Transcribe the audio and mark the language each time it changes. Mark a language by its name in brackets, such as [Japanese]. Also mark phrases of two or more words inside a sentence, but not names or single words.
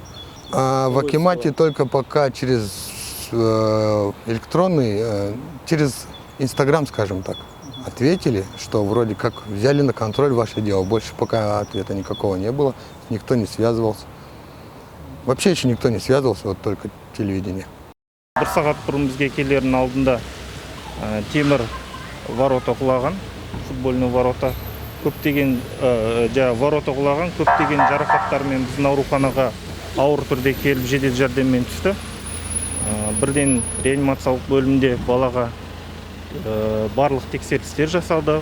[Russian] А в акимате только пока через электронный, через Инстаграм, скажем так, ответили, что вроде как взяли на контроль ваше дело. Больше пока ответа никакого не было, никто не связывался. Вообще еще никто не связывался, вот только телевидение. [Kazakh] Бір сағат бұрын бізге келердің алдында темір ворота құлаған, [Russian] футбольный ворота. [Kazakh] Көптеген ворота құлаған, көптеген жарақаттармен біздің ауруханаға ауыр түрде келіп жедел жәрдеммен түсті. Бірден реанимациялық бөлімде балаға барлық тексерістер жасалды.